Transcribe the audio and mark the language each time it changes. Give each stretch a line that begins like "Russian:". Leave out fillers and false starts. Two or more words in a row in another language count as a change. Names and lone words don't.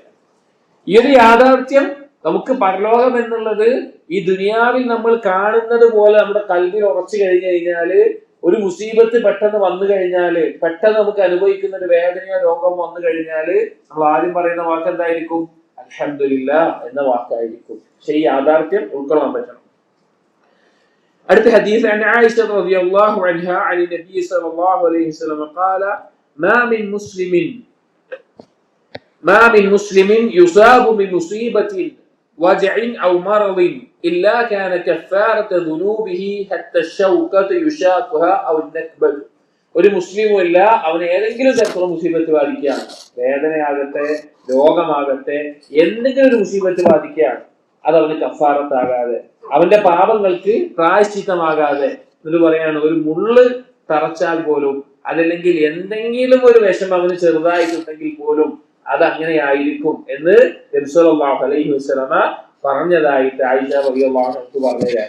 Malayalam: ഈ ഒരു യാഥാർത്ഥ്യം നമുക്ക് പരലോകം എന്നുള്ളത് ഈ ദുനിയാവിൽ നമ്മൾ കാണുന്നത് പോലെ നമ്മുടെ കൽവിൽ ഉറച്ചു കഴിഞ്ഞു കഴിഞ്ഞാല്, ഒരു മുസീബത്ത് പെട്ടെന്ന് വന്നു കഴിഞ്ഞാല്, പെട്ടെന്ന് നമുക്ക് അനുഭവിക്കുന്ന ഒരു വേദനയോ രോഗം വന്നു കഴിഞ്ഞാല് നമ്മൾ ആദ്യം പറയുന്ന വാക്ക് എന്തായിരിക്കും? അൽഹംദുലില്ലാഹ് എന്ന വാക്കായിരിക്കും. പക്ഷെ ഈ യാഥാർത്ഥ്യം ഉൾക്കൊള്ളാൻ പറ്റണം. അടുത്ത ഹദീസ്
Arabic: عن عائشة رضي الله عنها عن النبي صلى الله عليه وسلم قال ما من مسلم يصاب بمصيبة وجع أو مرض إلا كان كفارة ذنوبه حتى الشوكة يشاكها أو النكبة.
Malayalam: ഒരു മുസ്ലിമും ഇല്ല അവന് ഏതെങ്കിലും തരത്തിലുള്ള മുസീബത്ത് ബാധിക്കുകയാണ്, വേദനയാകട്ടെ രോഗമാകട്ടെ എന്തെങ്കിലും ഒരു മുസീബത്ത് ബാധിക്കുകയാണ്, അത് അവന് കഫാറത്താകാതെ അവന്റെ പാപങ്ങൾക്ക് പ്രായശ്ചിത്തമാകാതെ എന്ന് പറയാണ്, ഒരു മുള്ള് തറച്ചാൽ പോലും അതല്ലെങ്കിൽ എന്തെങ്കിലും ഒരു വിഷമം അവന് ചെറുതായിട്ടുണ്ടെങ്കിൽ പോലും അത് അങ്ങനെയായിരിക്കും എന്ന് നബി
Arabic: صلى الله عليه وسلم
Malayalam: പറഞ്ഞതായിട്ട് ആയിഷ
Arabic: رضي الله عنها
Malayalam: പറഞ്ഞതാണ്.